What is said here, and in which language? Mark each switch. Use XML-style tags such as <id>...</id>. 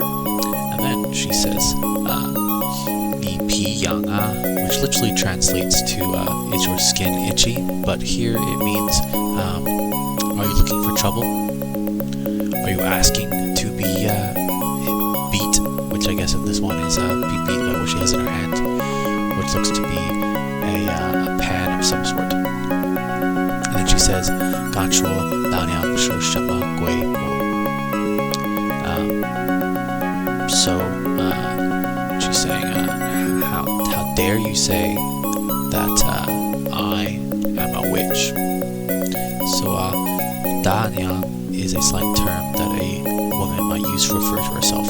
<en>And then she says Ni Pi Yang A, which literally translates to is your skin itchy? But here it means are you looking for trouble? Are you asking to be beat? Which I guess in this one is be beat by what she has in her hand, which looks to be a pan of some sort. And then she says,</en> <zh>敢说老娘是什么鬼物?</zh> <en>So she's saying, how dare you say that I am a witch? So Danyang is a slang term that a woman might use to refer to herself.</en>